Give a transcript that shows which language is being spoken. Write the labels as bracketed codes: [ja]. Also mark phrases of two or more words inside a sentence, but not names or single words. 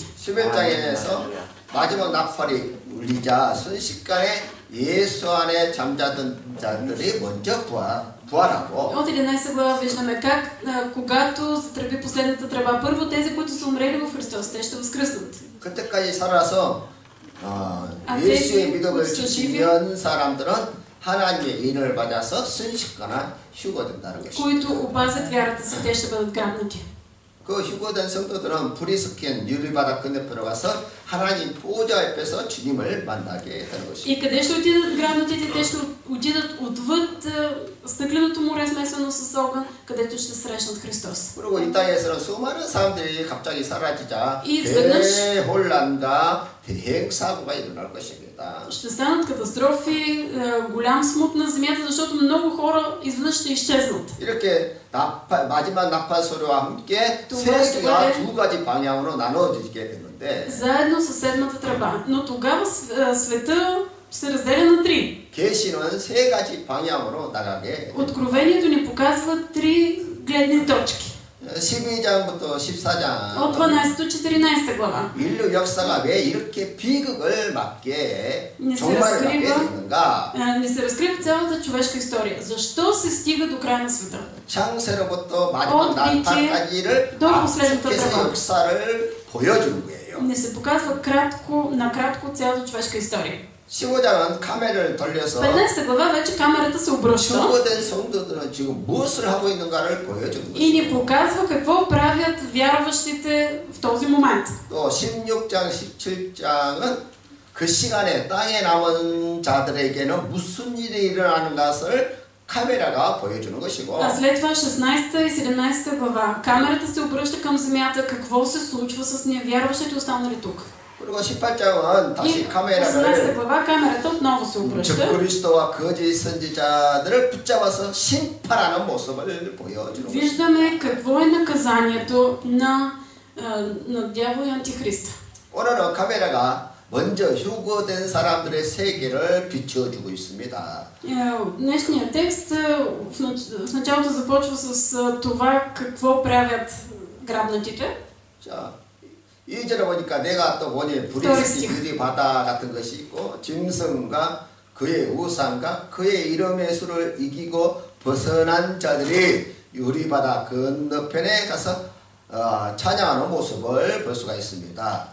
[ko] 11장에서 마지막 나팔이 울리자 순식간에 예수 안에 잠자던 자들이 먼저 부활하고 [bg] От 11 глава виждаме как, когато затръби последната тръба, първо тези, които са умрели в Христос, те ще възкръснат. [ko] 그때까지 살아서 예수의 믿음을 지키는 사람들은 하나님의 인을 받아서 순식간에 휴거된다는 것입니다. [bg] които опазят вярата си, те ще бъдат грабнати. [ko] 그 휴거된 성도들은 불이 섞인 유리바다 건너편으로 가서 하나님 보좌 앞에서 주님을 만나게 되는 것입니다. [bg] И къде ще отидат грабнатите? Те ще отидат отвъд стъкленото море, смесено с огън, където ще срещнат Христос. [ko] 그리고 이 땅에서는 수많은 사람들이 갑자기 사라지자 [bg] 이 изведнъж [ko] 대혼란과 대행사고가 일어날 것입니다. [bg] ще станат катастрофи, голям смут на земята, защото много хора изведнъж ще изчезнат. [ko] 이렇게 마지막 나팔 소리와 함께 [bg] това ще [ko] 세계가 [bg] бъде [ko] 두 가지 방향으로 나눠지게 되는데 [bg] заедно със седмата тръба. Но тогава света се разделя на три. [ko] 계시는 세 가지 방향으로 나가게 됩니다. [bg] Откровението ни показва три гледни точки. [ko] 12장부터 14장 [bg] От 12 до 14 глава. [ko] 인류 역사가 왜 이렇게 비극을 맞게 [bg] Не се [ko] 종말을 맞게 [bg] разкрива, [ko] 되는가? [bg] не се разкрива цялата човешка история. Защо се стига до края на света? [ko] 창세로부터 마지막 [bg] от [ko] 나팔까지를 [bg] до последната [ko] 압축해서 [bg] тръба. [ko] 역사를 보여주는 거예요. [bg] Не се показва накратко цялата човешка история. [ko] 15장은 카메라를 돌려서 [bg] 15 глава вече камерата се обръща [ko] 휴거된 성도들은 지금 무엇을 하고 있는가를 보여주는 [bg] и ни [ko] 것이죠. [bg] показва какво правят вярващите в този момент. [ko] 또 16장, 17장은 그 시간에 땅에 남은 자들에게는 무슨 일이 일어나는 것을 카메라가 보여주는 것이고 [bg] А след това 16 и 17 глава камерата се обръща към земята, какво се случва с невярващите останали тук. [ko] 그리고 18장은 [bg] И [ko] 다시 [bg] 18 [ko] 카메라를 [bg] глава камерата отново се обръща [ko] 적그리스도와 거짓 선지자들을 붙잡아서 심판하는 모습을 보여주는 것입니다. [bg] виждаме какво е наказанието на дявола и антихриста. [ko] 오늘은 카메라가 먼저 휴거된 사람들의 세계를 비춰주고 있습니다. [bg] Днешният текст в началото започва с това какво правят грабнатите. [ko] 자, 2절에 보니까 내가 또 보니 불이 섞인 유리바다 같은 것이 있고 짐승과 그의 우상과 그의 이름의 수를 이기고 벗어난 자들이 유리바다 건너편에 가서 찬양하는 모습을 볼 수가 있습니다.